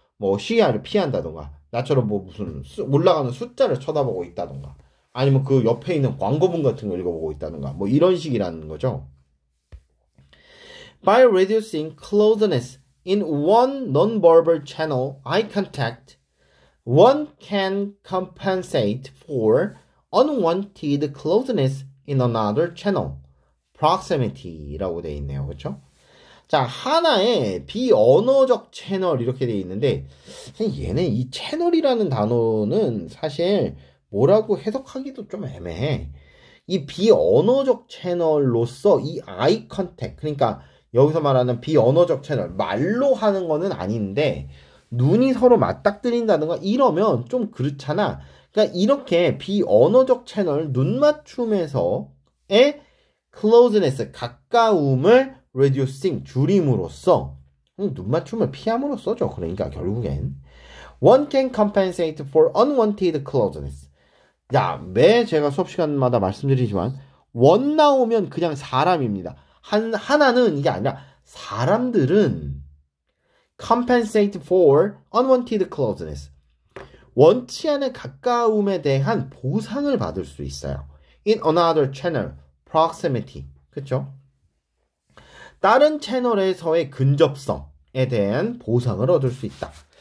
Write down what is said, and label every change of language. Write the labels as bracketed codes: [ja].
[ko] 뭐 시야를 피한다던가, 나처럼 뭐 무슨 올라가는 숫자를 쳐다보고 있다던가, 아니면 그 옆에 있는 광고문 같은 거 읽어보고 있다던가, 뭐 이런 식이라는 거죠. [en] By reducing closeness in one non-verbal channel, eye contact, one can compensate for unwanted closeness in another channel. [ko] proximity라고 되어 있네요. 그렇죠? 자, 하나의 비언어적 채널 이렇게 되어 있는데 얘는 이 채널이라는 단어는 사실 뭐라고 해석하기도 좀 애매해. 이 비언어적 채널로서 이 아이 컨택, 그러니까 여기서 말하는 비언어적 채널, 말로 하는 거는 아닌데 눈이 서로 맞닥뜨린다든가 이러면 좀 그렇잖아. 그러니까 이렇게 비언어적 채널 눈 맞춤에서의 closeness 가까움을 reducing 줄임으로써 눈 맞춤을 피함으로써죠. 그러니까 결국엔 [en] one can compensate for unwanted closeness. [ko] 야, 매 제가 수업 시간마다 말씀드리지만 원 나오면 그냥 사람입니다. 하나는 이게 아니라 사람들은 [en] compensate for unwanted closeness. [ko] 원치 않은 가까움에 대한 보상을 받을 수 있어요. [en] In another channel, proximity. [ko] 그쵸? 다른 채널에서의 근접성에 대한 보상을 얻을 수 있다.